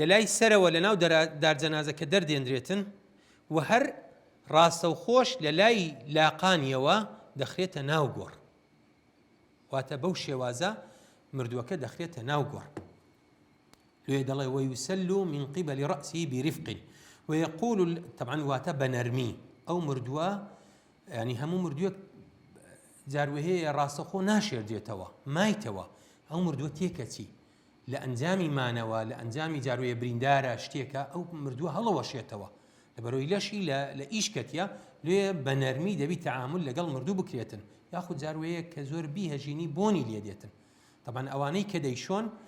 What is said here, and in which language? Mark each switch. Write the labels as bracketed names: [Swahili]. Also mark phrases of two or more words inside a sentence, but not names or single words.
[Central Kurdish] لای سەرەوە لە ناو دارجەنازەکە دەردێنرێتن و هەر ڕاستە و خۆش لە لای لاقانیەوە دەخرێتە ناو گۆڕ واتە بەو شێوازە مردووەکە دەخرێتە ناو گۆڕ لێ دەڵێ [Arabic] ويسل من قبل رأسه برفق ويقول [Central Kurdish] طبعا واتە بەنەرمی ئەو مردووە ینی هەموو مردووەک جاروهەیە ڕاستەخۆ ناشێردێتەوە مایتەوە ئەو مردووە تێکەچی لە ئەنجامی مانەوە لە ئەنجامی جارویە بریندارە شتێکە ئەو مردووە هەڵەوەشێتەوە لەبەرەوەی لەشی لە ئیشکەتە لێ بە نەرمی دەبی تەعامل لەگەڵ مردوو بکرێتن یاخود جاروەیە کە زۆر بیهەژینی بۆنی لێدێتن طبعا ئەوانەی کە دەیشۆن